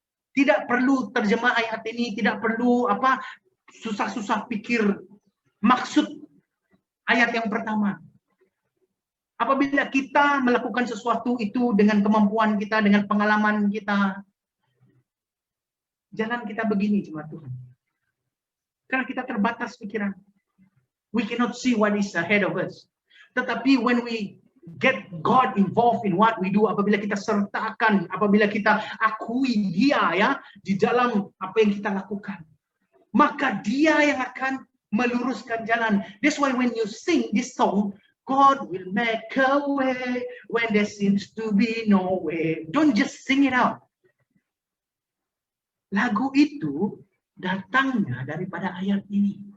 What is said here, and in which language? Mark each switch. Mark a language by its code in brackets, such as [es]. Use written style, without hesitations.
[ms] Tidak perlu terjemah ayat ini, tidak perlu susah-susah pikir maksud ayat yang pertama. Apabila kita melakukan sesuatu itu dengan kemampuan kita, dengan pengalaman kita, jalan kita begini, jemaat Tuhan. Karena kita terbatas pikiran. [en] We cannot see what is ahead of us. [ms] Tetapi [en] when we get God involved in what we do, [ms] apabila kita sertakan, apabila kita akui dia ya di dalam apa yang kita lakukan, maka dia yang akan meluruskan jalan. [en] That's why when you sing this song, God will make a way when there seems to be no way. Don't just sing it out. [ms] Lagu itu datangnya daripada ayat ini.